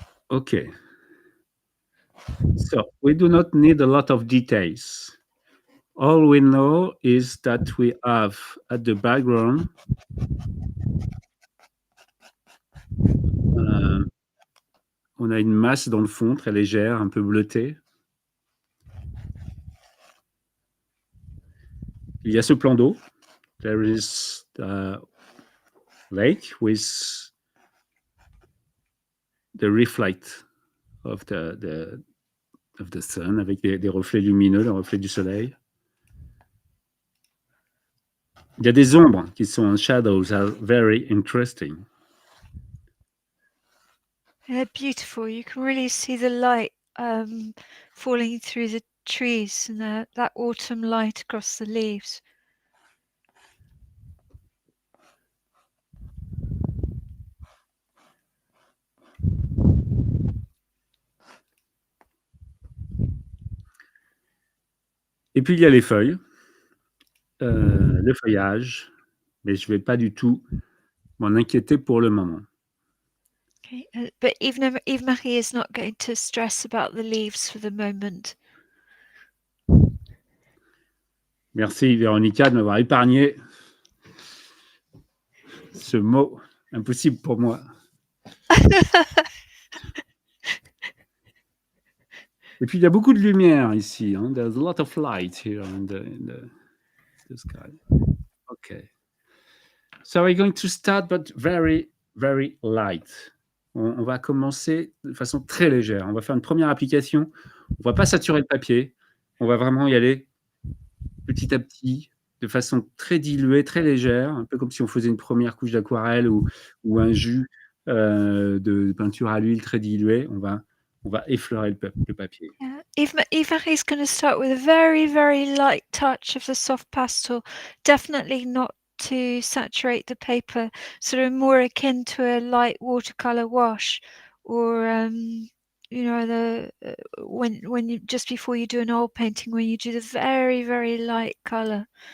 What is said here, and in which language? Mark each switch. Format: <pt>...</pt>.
<en>Okay. So we do not need a lot of details. All we know is that we have at the background</en> <fr>on a une masse dans le fond très légère, un peu bleutée. Il y a ce plan d'eau.</fr> <en>There is the lake with the reflect of the sun,</en> <fr>avec des reflets lumineux, le reflet du soleil. Il y a des ombres qui sont en</fr> <en>shadows, are very interesting. They're beautiful. You can really see the light falling through the trees and that autumn light across the leaves.</en> <fr>Et puis il y a les feuilles, le feuillage, mais je ne vais pas du tout m'en inquiéter pour le moment.</fr> <en>Okay, but Yves-Marie is not going to stress about the leaves for the moment.</en> <fr>Merci Véronica de m'avoir épargné ce mot impossible pour moi. Et puis il y a beaucoup de lumière ici. Hein?</fr> <en>There's a lot of light here in the sky. Okay. So we're going to start, but very, very light.</en> <fr>On va commencer de façon très légère. On va faire une première application. On va pas saturer le papier. On va vraiment y aller petit à petit, de façon très diluée, très légère, un peu comme si on faisait une première couche d'aquarelle ou un jus de peinture à l'huile très dilué. On va effleurer le papier. Yeah.</fr> <en>Yves-Marie is going to start with a very, very light touch of the soft pastel, definitely not to saturate the paper, sort of more akin to a light watercolor wash, or you know, when you just before you do an oil painting, when you do the very, very light color.</en>